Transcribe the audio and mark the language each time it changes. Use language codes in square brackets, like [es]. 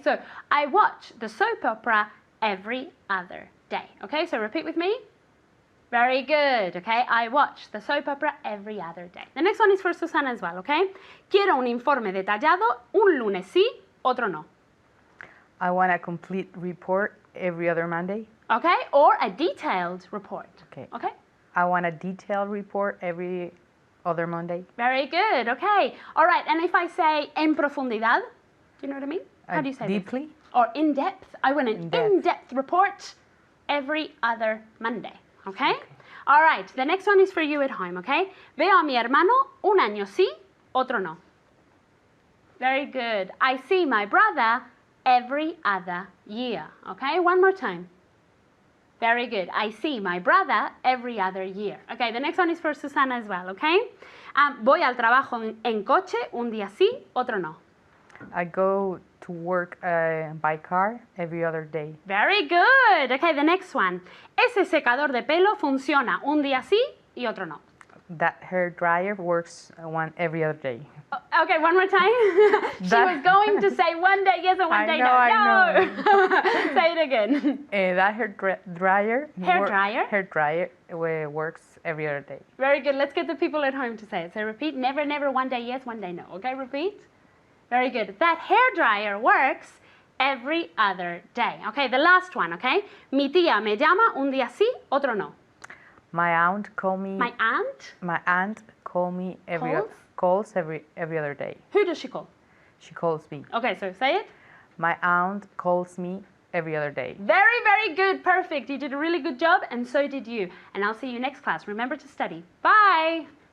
[en] So I watch the soap opera every other day, okay? So repeat with me. Very good, okay? I watch the soap opera every other day. The next one is for Susana as well, okay? [es] Quiero un informe detallado un lunes sí, otro no. [en] I want a complete report every other Monday. Okay, or a detailed report. Okay. Okay? I want a detailed report every other Monday. Very good, okay. All right, and if I say [es] en profundidad, [en] do you know what I mean? How do you say deeply? This? Or in depth. I want an in-depth report every other Monday, okay? All right, the next one is for you at home, okay? [es] Veo a mi hermano un año sí, otro no. [en] Very good. I see my brother every other year, okay? One more time. Very good. I see my brother every other year. Okay, the next one is for Susana as well, okay? [es] Voy al trabajo en coche un día sí, otro no. [en] I go to work by car every other day. Very good. Okay, the next one. [es] Ese secador de pelo funciona un día sí y otro no. [en] That hair dryer works every other day. Okay, one more time. She was going to say one day yes and one day no. I No. Say it again. That dryer. Hair dryer? Works every other day. Very good. Let's get the people at home to say it. So repeat. Never, never. One day yes, one day no. Okay, repeat. Very good. That hair dryer works every other day. Okay, the last one. Okay. [es] Mi tía me llama un día sí, otro no. [en] My aunt call me. My aunt? My aunt call me calls every other day. Who does she call? She calls me. Okay, so say it. My aunt calls me every other day. Very, very good. Perfect. You did a really good job, and so did you. And I'll see you next class. Remember to study. Bye.